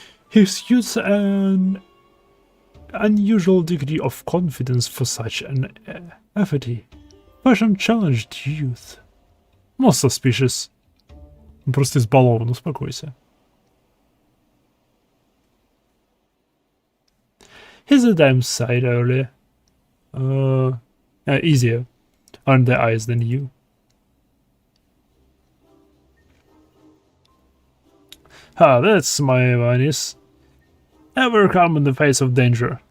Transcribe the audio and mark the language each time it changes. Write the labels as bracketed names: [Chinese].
[English] He exudes an unusual degree of confidence for such an efforty, fashion-challenged youth. Most suspicious. [Russian] Он просто избалован, успокойся. [English] He's a damn sight earlier. Easier on the eyes than you. That's my Vanice. Ever calm in the face of danger.